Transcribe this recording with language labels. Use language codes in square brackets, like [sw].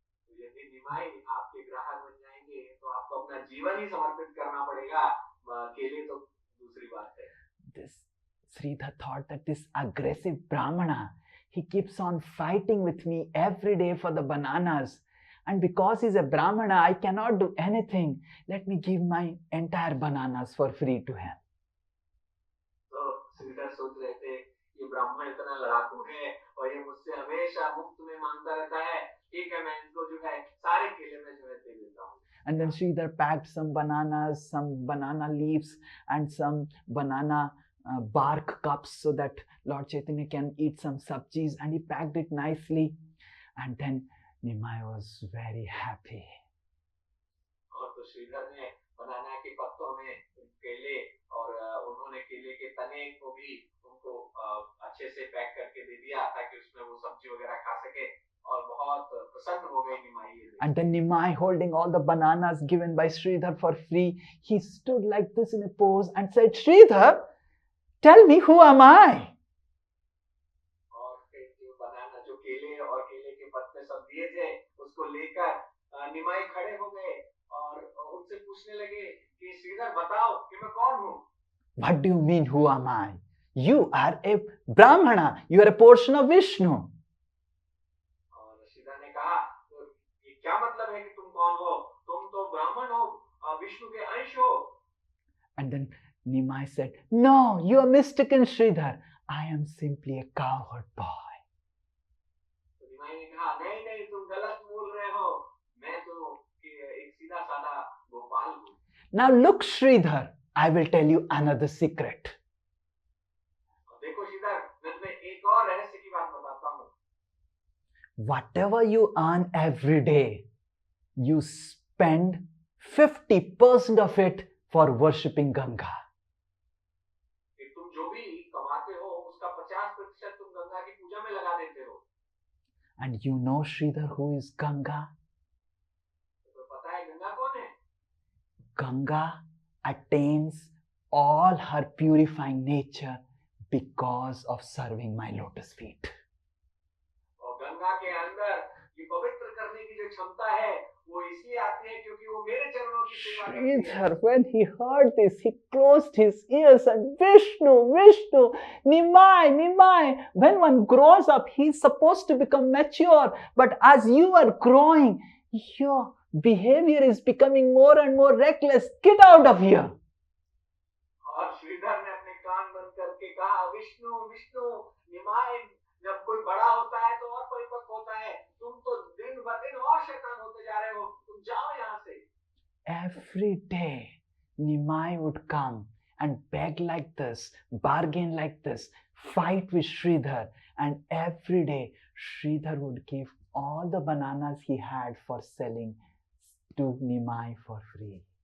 [hi] यदि निमाई आपके ग्राहक बन जाएंगे तो आपको अपना जीवन ही समर्पित करना पड़ेगा, केले तो दूसरी बात है। [en] This Sridhar thought that this aggressive Brahmana, he keeps on fighting with me every day for the bananas. And because he's a Brahmana, I cannot do anything. Let me give my entire bananas for free to him. [hi] तो श्रीधर सोच रहे थे ये ब्राह्मण इतना लड़ाकू है और ये मुझसे हमेशा मुफ्त में मांगता रहता है, ठीक है मैं इनको जो है सारे केले में जो है दे देता हूँ। [en] And then Sridhar packed some bananas, some banana leaves, and some banana bark cups so that Lord Chaitanya can eat some sabjis, and he packed it nicely. And then Nimai was very happy. [hi] और तो श्रीधर ने बनाना के पत्तों में केले और उन्होंने केले के तने को भी उनको अच्छे से पैक करके दे दिया ताकि उसमें वो सब्जी वगैरह खा सके और बहुत प्रसन्न हो गई निमाई। [en] And then Nimai, holding all the bananas given by Sridhar for free, he stood like this in a pose and said, Sridhar, tell me, who am I? [hi] और जो बनाना जो केले और केले के पत्ते सब दिए थे उसको लेकर निमाई खड़े हो गए और उनसे पूछने लगे कि श्रीधर बताओ कि मैं कौन हूँ। [en] What do you mean, who am I? You are a Brahmana. You are a portion of Vishnu. [hi] और श्रीधर ने कहा तो ये क्या मतलब है कि तुम कौन हो? तुम तो ब्राह्मण हो, विष्णु के अंश हो। [en] And then Nimai said, no, you are mistaken, Sridhar. I am simply a cowherd boy. [hi] तो निमाई ने कहा नहीं नहीं तुम गलत बोल रहे हो, मैं तो एक सीधा साधा गोपाल हूँ। [en] Now look, Sridhar, I will tell you another secret. [hi] देखो श्रीधर, मैं तुम्हें एक और रहस्य की बात बताता हूँ। [en] Whatever you earn every day, you spend 50% of it for worshipping Ganga. [hi] कि तुम जो भी कमाते हो उसका 50% तुम गंगा की पूजा में लगा देते हो। [en] And you know, Sridhar, who is Ganga? [hi] तो पता है गंगा कौन है? [en] Ganga attains all her purifying nature because of serving my lotus feet. [hi] और गंगा के अंदर ये पवित्र करने की जो क्षमता है वो इसलिए आती है क्योंकि वो मेरे चरणों की सेवा करती है। [en] Sridhar, when he heard this, he closed his ears and Vishnu, Nimai. When one grows up, he's supposed to become mature. But as you are growing, your behavior is becoming more and more reckless. Get out of here. [hi] और श्रीधर ने अपने कान बंद करके कहा विष्णु निमाय, जब कोई बड़ा होता है तो और परिपक्व होता है, तुम तो दिन ब दिन और शैतान होते जा रहे हो, तुम जाओ यहाँ से। [en] Every day, Nimai would come and beg like this, bargain like this, fight with Sridhar, and every day Sridhar would give all the bananas he had for selling to Nimai for free.